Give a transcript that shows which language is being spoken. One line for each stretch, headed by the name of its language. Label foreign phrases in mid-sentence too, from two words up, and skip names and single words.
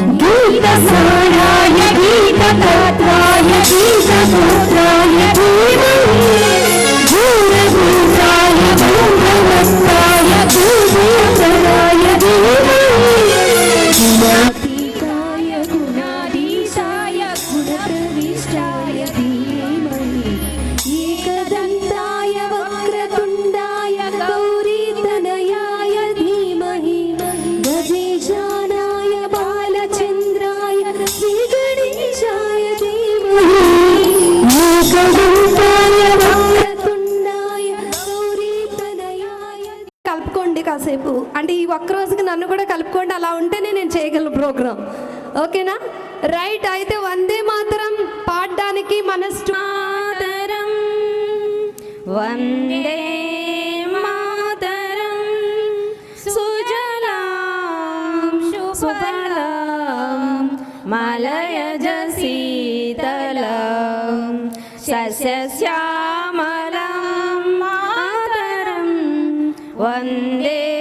Sanskrit: गीतसाराय गीततत्त्वाय गीतसूत्राय धीमहि भूरभूताय भूभवस्ताय गुणातीताय गुणाधीशाय गुणप्रविष्टाय धीमहि एकदन्ताय वक्रतुण्डाय गौरीतनयाय धीमहि गजेशानाय बालचन्द्राय श्रीगणेशाय धीमहि एकदन्ताय वक्रतुण्डाय गौरीतनयाय కలుపుకోండి
Telugu: కాసేపు అంటే ఈ ఒక్క రోజుకి నన్ను కూడా కలుపుకోండి అలా ఉంటేనే నేను చేయగలను ప్రోగ్రామ్ ఓకేనా రైట్ అయితే
Sanskrit: వందే మాతరం
Telugu: పాడడానికి మన మాతరం
Sanskrit: వందే మాతరం సుజలాం సుఫలాం మలయజ శీతలం సస్యశ్యామలం మాతరం వందే